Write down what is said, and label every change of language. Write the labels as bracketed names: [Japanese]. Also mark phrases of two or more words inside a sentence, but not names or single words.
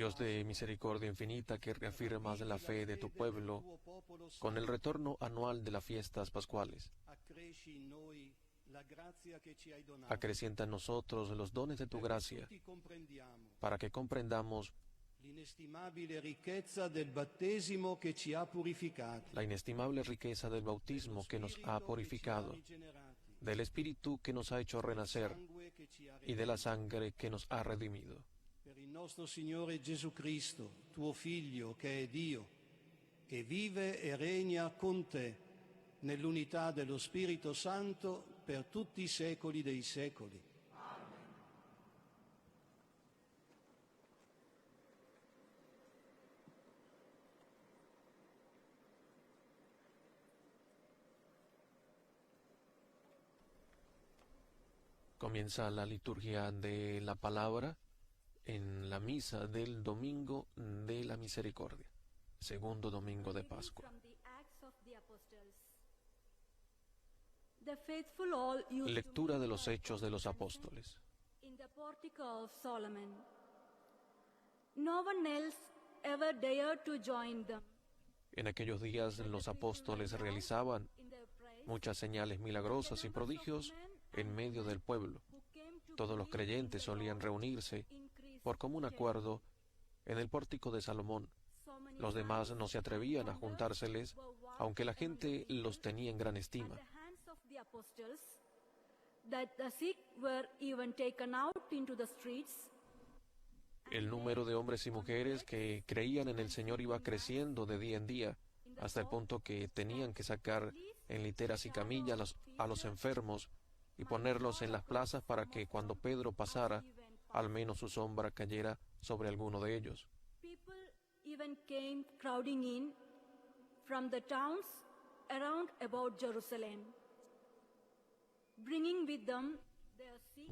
[Spanish] Dios de misericordia infinita, que reafirmas la fe de tu pueblo con el retorno anual de las fiestas pascuales. [Italian] accresci in noi la grazia che ci hai donato, [Spanish] Acrecienta en nosotros los dones de tu gracia, [Italian] tutti comprendiamo [Spanish] para que comprendamos [Italian] l'inestimabile ricchezza del battesimo che ci ha purificati, [Spanish] la inestimable riqueza del bautismo que nos ha purificado, del Espíritu que nos ha hecho renacer [Italian] sangue che ci ha [Spanish] y de la sangre que nos ha redimido. [Italian] per il nostro Signore Gesù Cristo, tuo Figlio, che è Dio, e vive e regna con te nell'unità dello Spirito Santo per tutti i secoli dei secoli. [Spanish] Comienza la liturgia de la palabra en la misa del Domingo de la Misericordia, segundo domingo de Pascua. [English] From the Acts of the Apostles. The faithful all used to [Spanish] Lectura [English] meet [Spanish] de los [English] at [Spanish] Hechos de los [English] Constance [Spanish] Apóstoles. [English] in the portico of Solomon. No one else ever dared to join them. [Spanish] En aquellos días los apóstoles realizaban [English] In their praise, [Spanish] muchas señales milagrosas y prodigios en medio del pueblo. [English] who came to [Spanish] Todos los [English] believe in [Spanish] creyentes [English] the [Spanish] solían [English] Lord [Spanish] reunirse [English] increased [Spanish] por común acuerdo en el pórtico de Salomón. [English] so many [Spanish] Los demás [English] signs [Spanish] no se atrevían a [English] and wonders [Spanish] juntárseles, [English] were worked [Spanish] aunque la [English] among the [Spanish] gente los [English] believers [Spanish] tenía en gran [English] at [Spanish] estima. [English] the hands of the the apostles, that the sick were even taken out into the streets. [Spanish] El número de hombres y mujeres que creían en el Señor iba creciendo de día en día, hasta el punto que tenían que sacar en literas y camillas a los enfermos y ponerlos en las plazas para que cuando Pedro pasara, al menos su sombra cayera sobre alguno de ellos. [English] People even came crowding in from the towns around about Jerusalem, bringing with them their sick.